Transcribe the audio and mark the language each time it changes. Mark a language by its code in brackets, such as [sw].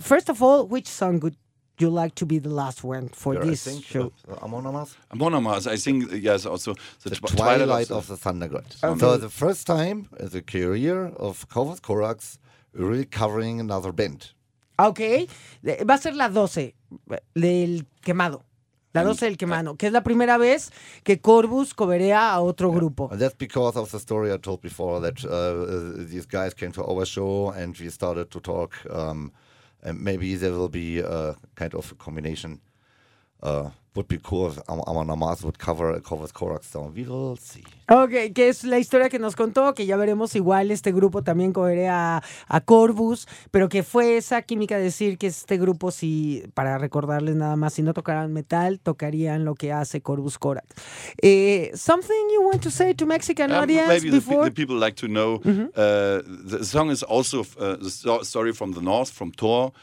[en] First of all, which song would you like to be the last one for this show? Amon Amarth. I think, yes, also. The Twilight of the Thunder God. Okay. So the first time in the career of Corvus Corax, really covering another band. [es] Okay. Va a ser la 12 del quemado. La 12 del quemado, que es la primera vez que Corvus coverea a otro grupo. [en] And that's because of the story I told before, that these guys came to our show and we started to talk... And maybe there will be a kind of a combination would be cool if Amanamaz would cover a Corvus Corax song. We will see. [es] Okay, que es la historia que nos contó, que ya veremos, igual este grupo también cobrea a Corvus, pero que fue esa química decir que este grupo, si, para recordarles nada más, si no tocaran metal, tocarían lo que hace Corvus Corax. [en] Something you want to say to Mexican audience maybe before? The people like to know, the song is also the story from the north, from Thor,